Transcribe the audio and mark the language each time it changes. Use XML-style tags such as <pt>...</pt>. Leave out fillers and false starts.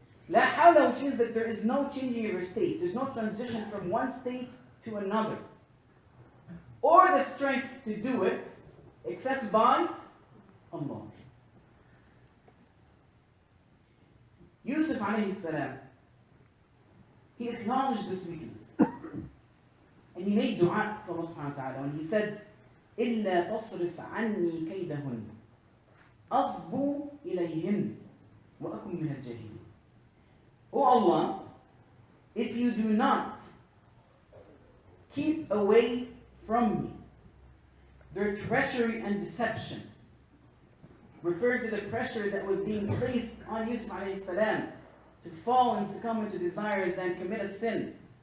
<en>La hawla, which means that there is no changing of your state. There's no transition from one state to another. Or the strength to do it, except by Allah. Yusuf alayhi salam, he acknowledged this weakness. And he made dua to Allah subhanahu wa ta'ala. And he said,</en> <ar>إِلَّا تَصْرِفْ عَنِّي كَيْدَهُنْ أَصْبُوا إِلَيْهِنْ وَأَكُمْ مِنَ الْجَاهِلِينَ.</ar> <en>O Allah, if you do not keep away from me their treachery and deception, referring to the pressure that was being placed on Yusuf alayhi salam to fall and succumb into desires and commit a sin.</en>